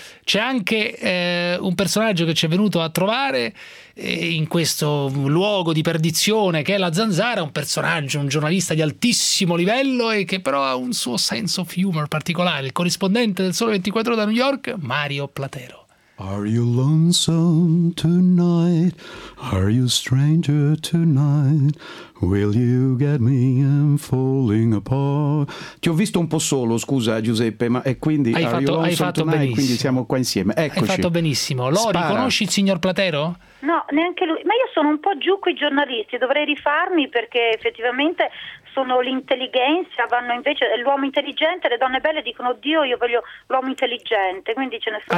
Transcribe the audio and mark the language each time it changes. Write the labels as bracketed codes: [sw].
[it] C'è anche un personaggio che ci è venuto a trovare in questo luogo di perdizione che è la Zanzara, un personaggio, un giornalista di altissimo livello e che però ha un suo sense of humor particolare, il corrispondente del Sole 24 da New York, Mario Platero. [en] Are you lonesome tonight? Are you stranger tonight? Will you get me? I'm falling apart. [it] Ti ho visto un po' solo, scusa Giuseppe, ma e quindi hai fatto [en] tonight, [it] benissimo. Quindi siamo qua insieme. Eccoci. Hai fatto benissimo. Lori, spara. Conosci il signor Platero? No, neanche lui. Ma io sono un po' giù con i giornalisti, dovrei rifarmi perché effettivamente sono l'intelligenza, vanno invece l'uomo intelligente, le donne belle dicono "Oddio, io voglio l'uomo intelligente", quindi ce ne sono